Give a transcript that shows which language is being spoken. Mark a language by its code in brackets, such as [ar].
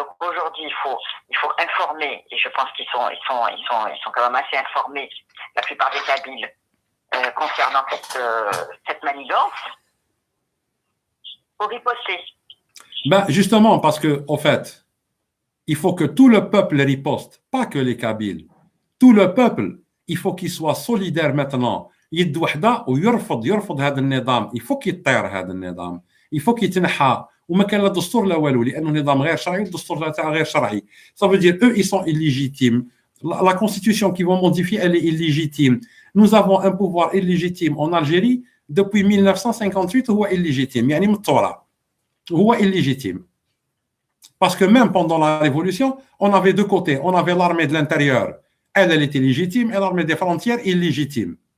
[fr] Donc aujourd'hui, il faut informer, et je pense qu'ils sont quand même assez informés, la plupart des Kabyles, concernant cette manigance, pour riposter. Ben justement, parce que, au fait, il faut que tout le peuple riposte, pas que les Kabyles. Tout le peuple, il faut qu'il soit solidaire maintenant. [ar] يد وحده ويرفض هذا النظام. [fr] il faut qu'il يطير هذا النظام. [ar] il faut qu'il يتنحى وما كان لا دستور لا والو لانه نظام غير شرعي الدستور تاعه غير شرعي. [fr] Ça veut dire eux ils sont illégitimes. La constitution qu'ils vont modifier elle est illégitime. Nous avons un pouvoir illégitime en Algérie depuis 1958 هو illégitime يعني من التوراة هو illégitime. Parce que même pendant la révolution on avait deux côtés. On avait l'armée de l'intérieur, elle était légitime, et l'armée des frontières illégitime.